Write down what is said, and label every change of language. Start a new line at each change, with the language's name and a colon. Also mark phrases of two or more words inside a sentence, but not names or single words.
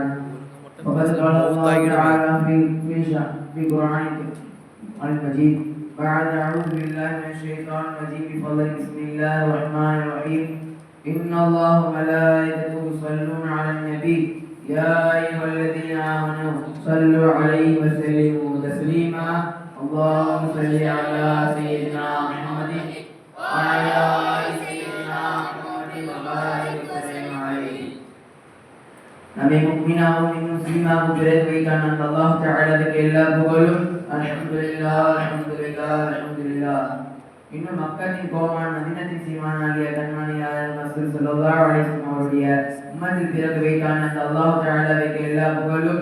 Arabic: وقد قال الله تعالى في القرآن المجيد بعد أعوذ بالله من الشيطان الرجيم بفضل بسم الله الرحمن الرحيم إن الله وملائكته يصلون على النبي يا أيها الذين آمنوا صلوا عليه وسلموا تسليما اللهم صل على سيدنا محمد وعلى آل سيدنا محمد وبارك وسلم عليه.
Tamil: நபி முஃமினாவும் முஸ்லிமாவும் பிறகு வைத்தான் அந்த அல்லாஹ் தஆலாவுக்கு எல்லா புகழும்.
Arabic: الحمد لله الحمد لله الحمد لله.
Tamil: இன்னும் மக்களின் கோமான் மதீனத்தின் சீமானாகிய கண்மணியார் ரசூல்
Arabic: صلى الله عليه وسلم
Tamil: அவருடைய உம்மத்தில் பிறகு வைத்தான் அந்த அல்லாஹ் தஆலாவுக்கு எல்லா புகழும்.